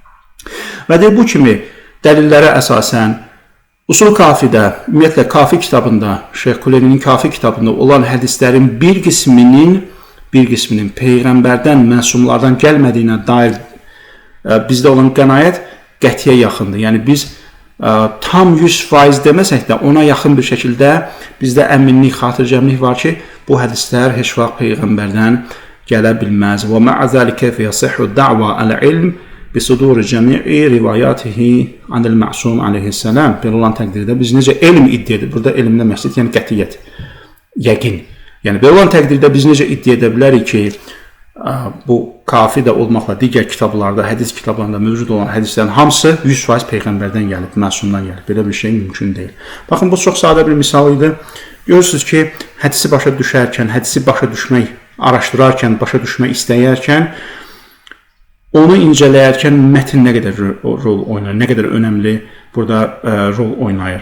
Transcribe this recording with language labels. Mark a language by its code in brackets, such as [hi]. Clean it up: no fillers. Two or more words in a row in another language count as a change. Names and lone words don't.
[az] Və deyir, bu kimi dəlillərə əsasən Usul Kafidə, ümumiyyətlə Kafi kitabında, Şeyx Kuleynin Kafi kitabında olan hədislərin bir qisminin Peyğəmbərdən, məsumlardan gəlmədiyinə dair bizdə olan qənaət qətiyə yaxındır. Yəni, biz tam 100% deməsək də ona yaxın bir şəkildə bizdə əminlik, xatircəmlik var ki, bu hədislər heç vaxt Peyğəmbərdən gələ bilməz. [ar] و مع ذلك فيصح دعوى العلم بِصُدُورِ جَمِعِ رِوَيَاتِهِ عَنِ الْمَعْصُومِ عَلَيْهِسَّلَامِ. [az] Belə olan təqdirdə biz necə elm iddia edir? Burada elmdə məqsəd, yəni qətiyyət, yəqin. Yəni, belə olan təqdirdə biz necə iddia edə bilərik ki, bu Kafi də olmaqla digər kitablarda, hədis kitablarında mövcud olan hədislərin hamısı 100% Peyğəmbərdən gəlib, məsumdan gəlib. Belə bir şey mümkün deyil. Baxın, bu çox sadə bir misal idi. Görürsünüz ki, hədisi başa düşərkən, hədisi başa düşmək, araşdırarkən, başa düşmək istəyərkən, onu incələyərkən mətn nə qədər rol oynayır, nə qədər önəmli burada rol oynayır.